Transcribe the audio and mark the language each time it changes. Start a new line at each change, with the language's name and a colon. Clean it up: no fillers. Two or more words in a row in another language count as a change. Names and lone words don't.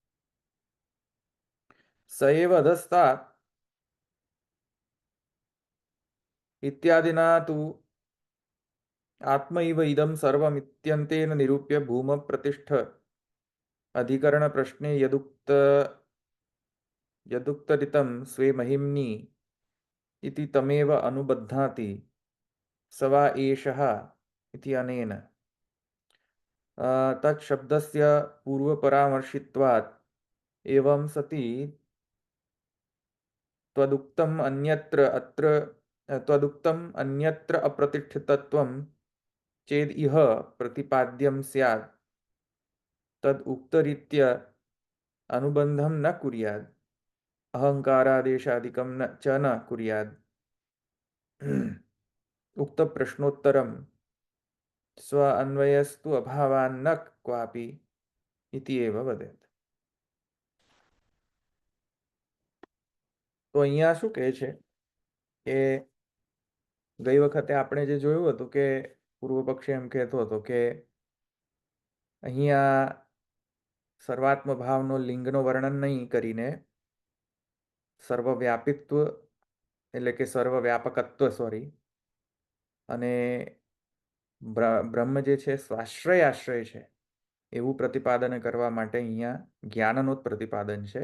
Sanskrit: સએવ અધસ્તાત ઇત્યાદિના તુ આત્મૈવ ઇદમ સર્વમિત્યંતેન નિરૂપ્ય ભૂમ પ્રતિષ્ઠ અધિકરણ પ્રશ્ને યદુક્તરિતમ સ્વે મહિમ્ની ઇતિ તમેવ અનુબધ્નાતિ સવા એષઃ ઇતિ અનેન તત્શબ્દસ્ય પૂર્વપરામર્શિત્વાत् एवं सति त्वदुक्तम् अन्यत्र अप्रतिष्ठितत्वं चेद इह प्रतिपाद्यं स्यात् तद उक्तरीत्य अनुबंधं न कुर्यात् अहंकारादेशादिकं च न कुर्यात् उक्त प्रश्नोत्तरं स्व अन्वयस्तु अभावान्न क्वापि इति एव वदेत्.
Gujarati: તો અહીંયા શું કહે છે કે ગઈ વખતે આપણે જે જોયું હતું કે પૂર્વ પક્ષી એમ કહેતો હતો કે અહીંયા સર્વાત્મ ભાવનો લિંગનો વર્ણન નહીં કરીને સર્વવ્યાપિત્વ એટલે કે સર્વવ્યાપકત્વ અને બ્રહ્મ જે છે સ્વાશ્રય આશ્રય છે એવું પ્રતિપાદન કરવા માટે અહીંયા જ્ઞાનનું જ પ્રતિપાદન છે.